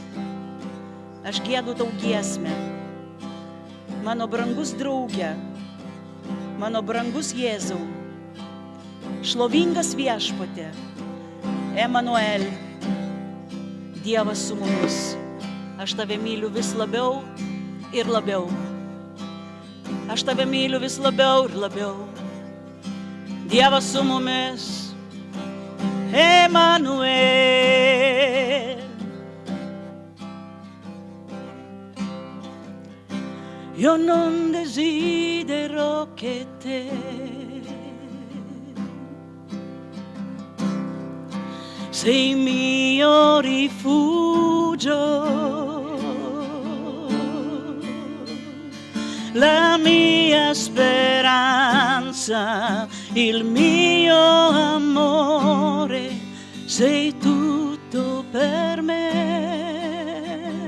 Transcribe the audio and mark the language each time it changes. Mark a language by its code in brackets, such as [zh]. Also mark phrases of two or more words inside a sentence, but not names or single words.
[lt] Aš giedu tau giesmę, mano brangus draugė, mano brangus Jėzau, šlovingas viešpatė, Emanuel, Dievas su mumis. Aš tave myliu vis labiau ir labiau. Aš tave myliu vis labiau ir labiau. Dievas su mumis, Emanuel. [it] Io non desidero che te sei mio rifugio, la mia speranza, il mio amore, sei tutto per me.